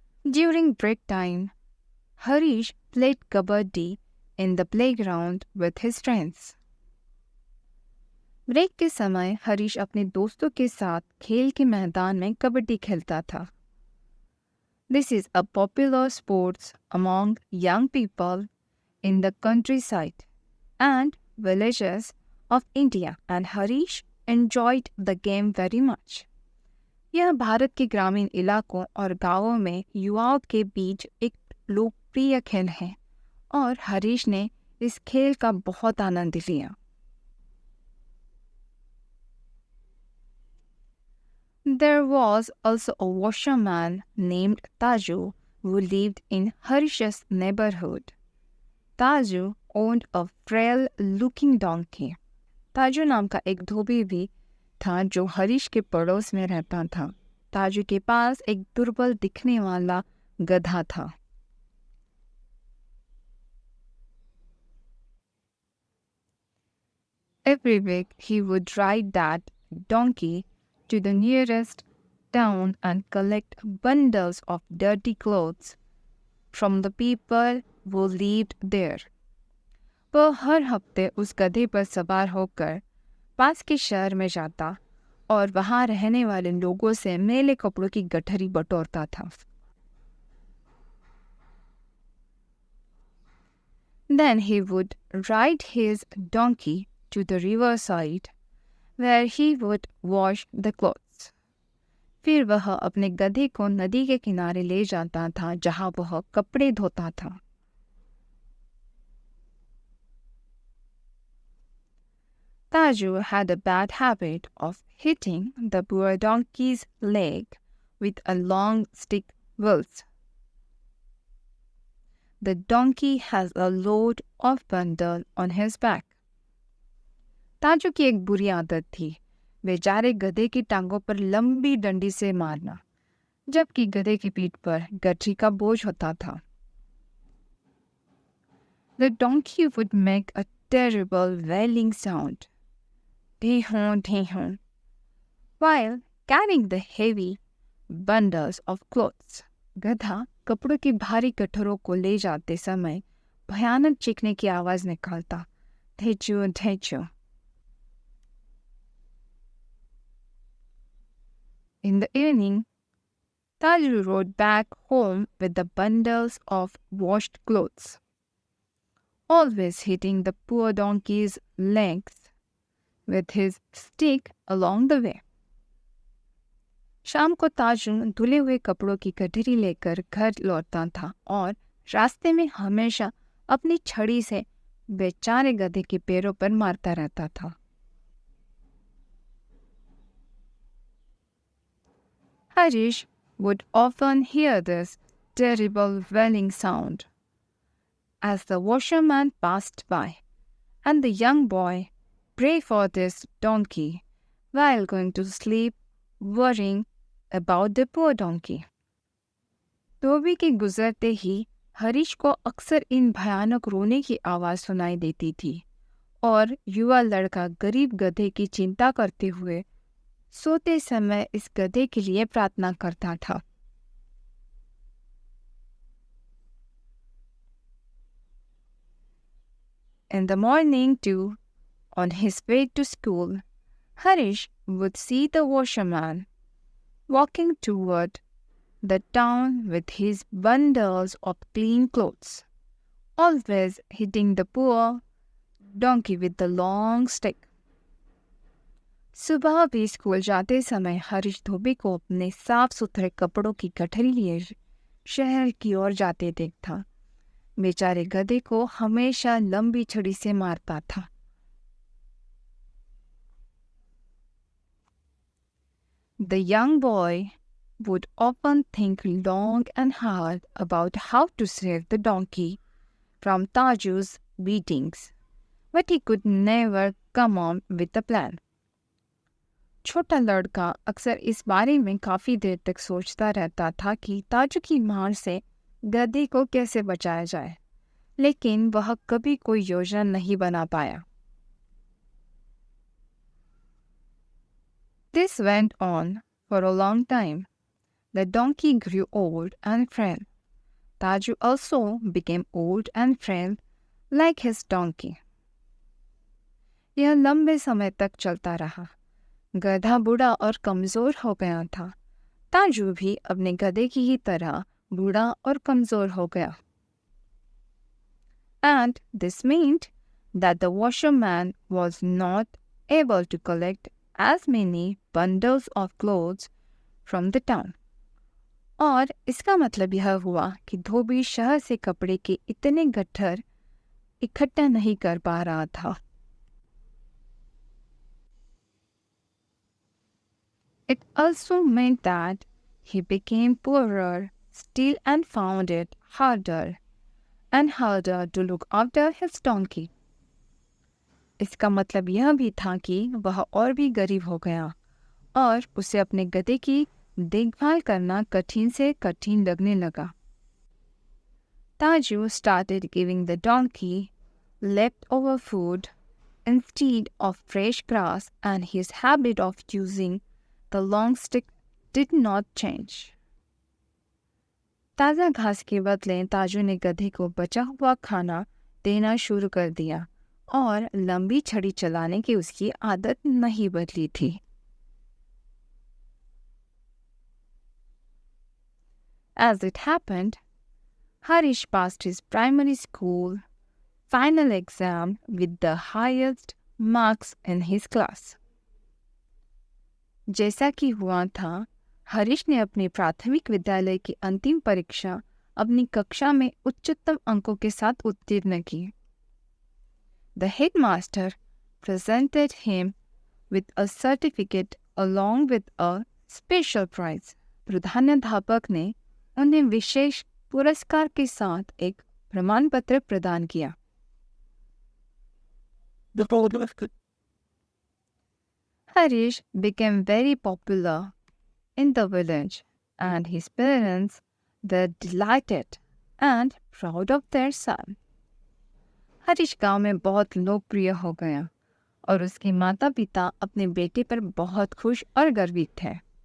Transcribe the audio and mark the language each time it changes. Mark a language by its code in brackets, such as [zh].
[en] During break time, Harish played kabaddi in the playground with his friends. [hi] Break के समय हरीश अपने दोस्तों के साथ खेल के मैदान में कबड्डी खेलता था. [en] This is a popular sport among young people in the countryside and villages of India, and Harish enjoyed the game very much. [hi] यह भारत के ग्रामीण इलाकों और गांवों में युवाओं के बीच एक लोकप्रिय खेल है और हरीश ने इस खेल का बहुत आनंद लिया। [en] There was also a washerman named Taju who lived in Harish's neighborhood. Taju owned a frail-looking donkey. [hi] ताजू नाम का एक धोबी भी था जो हरीश के पड़ोस में रहता था। ताजू के पास एक दुर्बल दिखने वाला गधा था। [en] Every week he would ride that donkey to the nearest town and collect bundles of dirty clothes from the people who lived there. [hi] वह हर हफ्ते उस गधे पर सवार होकर पास के शहर में जाता और वहां रहने वाले लोगों से मैले कपड़ों की गठरी बटोरता था। [en] Then he would ride his donkey to the riverside where he would wash the clothes. [hi] फिर वह अपने गधे को नदी के किनारे ले जाता था जहां वह कपड़े धोता था। [en] Taju had a bad habit of hitting the poor donkey's leg with a long stick whilst the donkey has a load of bundle on his back. [hi] ताजू की एक बुरी आदत थी बेचारे गधे की टांगों पर लंबी डंडी से मारना, जबकि गधे की पीठ पर गठरी का बोझ होता था। [en] The donkey would make a terrible wailing sound, dhee-hon, dhee-hon, while carrying the heavy bundles of clothes. [hi] गधा कपड़ों की भारी गठरों को ले जाते समय भयानक चीखने की आवाज निकालता, धेचू धेचू। [en] In the evening, Taju rode back home with the bundles of washed clothes, always hitting the poor donkey's legs with his stick along the way. [hi] शाम को ताजू धुले हुए कपड़ों की गठरी लेकर घर लौटता था और रास्ते में हमेशा अपनी छड़ी से बेचारे गधे के पैरों पर मारता रहता था। [en] Harish would often hear this terrible wailing sound as the washerman passed by, and the young boy pray for this donkey while going to sleep, worrying about the poor donkey. [hi] धोबी के गुजरते ही हरीश को अक्सर इन भयानक रोने की आवाज सुनाई देती थी और युवा लड़का गरीब गधे की चिंता करते हुए सोते समय इस गधे के लिए प्रार्थना करता था। [en] In the morning too, on his way to school, Harish would see the washerman walking toward the town with his bundles of clean clothes, always hitting the poor donkey with the long stick. [hi] सुबह भी school जाते समय हरीश धोबी को अपने साफ सुथरे कपड़ों की गठरी लिए शहर की ओर जाते देखता। बेचारे गधे को हमेशा लंबी छड़ी से मारता था। [en] The young boy would often think long and hard about how to save the donkey from Taju's beatings, but he could never come on with a plan. [hi] छोटा लड़का अक्सर इस बारे में काफ़ी देर तक सोचता रहता था कि ताजू की मार से गधे को कैसे बचाया जाए, लेकिन वह कभी कोई योजना नहीं बना पाया। [en] This went on for a long time. The donkey grew old and frail. Taju also became old and frail like his donkey. [hi] यह लंबे समय तक चलता रहा। गधा बूढ़ा और कमज़ोर हो गया था। ताजू भी अपने गधे की ही तरह बूढ़ा और कमज़ोर हो गया। [en] And this meant that the washerman was not able to collect as many bundles of clothes from the town. [hi] और इसका मतलब यह हुआ कि धोबी शहर से कपड़े के इतने गट्ठर इकट्ठा नहीं कर पा रहा था. [en] It also meant that he became poorer still and found it harder and harder to look after his donkey. [hi] इसका मतलब यह भी था कि वह और भी गरीब हो गया और उसे अपने गधे की देखभाल करना कठिन से कठिन लगने लगा. [en] Taju started giving the donkey leftover food instead of fresh grass, and his habit of using the long stick did not change. [hi] ताज़ा घास के बदले ताजू ने गधे को बचा हुआ खाना देना शुरू कर दिया और लंबी छड़ी चलाने की उसकी आदत नहीं बदली थी. [en] As it happened, Harish passed his primary school final exam with the highest marks in his class. [hi] जैसा कि हुआ था, हरीश ने अपनी प्राथमिक विद्यालय की अंतिम परीक्षा अपनी कक्षा में उच्चतम अंकों के साथ उत्तीर्ण की. [en] The headmaster presented him with a certificate along with a special prize. [hi] प्रधानाध्यापक ने उन्हें विशेष पुरस्कार के साथ एक प्रमाण पत्र प्रदान किया. [en] Harish became very popular in the village, and his parents were delighted and proud of their son. [hi] Harish गांव में बहुत लोकप्रिय हो गया और उसके माता पिता अपने बेटे पर बहुत खुश और गर्वित थे.